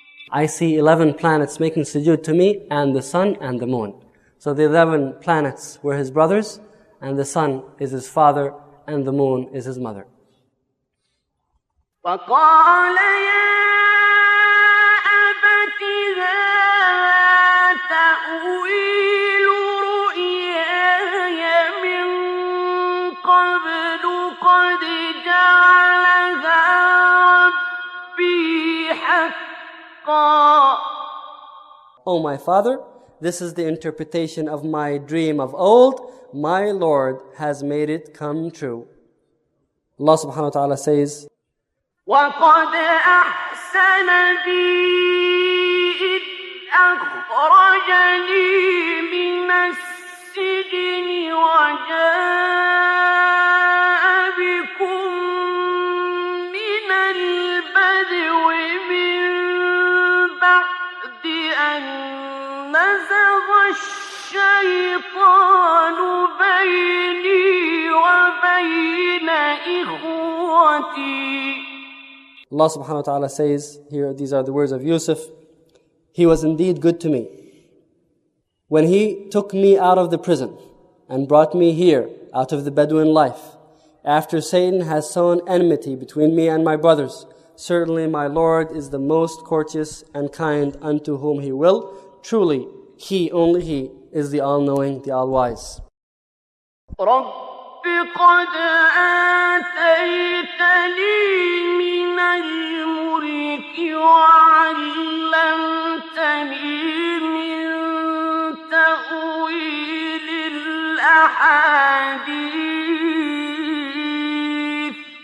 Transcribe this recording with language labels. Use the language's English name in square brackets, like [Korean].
[English] I see 11 planets making sujood to me, and the sun and the moon. So the 11 planets were his brothers, and the sun is his father, and the moon is his mother. [Arabic] وقال يا أبت هذا تأويل رؤياي من قبل قد جعلها ربي حقا. [English] O my father, this is the interpretation of my dream of old. My Lord has made it come true. Allah subhanahu wa ta'ala says, [Arabic] وقد أحسن بي إذ أخرجني من السجن وجاء بكم من البدو من بعد أن نزغ الشيطان بيني وبين إخوتي. [English] Allah subhanahu wa ta'ala says, here these are the words of Yusuf, He was indeed good to me. When He took me out of the prison and brought me here out of the Bedouin life, after Satan has sown enmity between me and my brothers, certainly my Lord is the most courteous and kind unto whom He will. Truly, He, only He, is the all-knowing, the all-wise. [Arabic] قد آتيتني من الملك وعلمتني من تأويل الأحاديث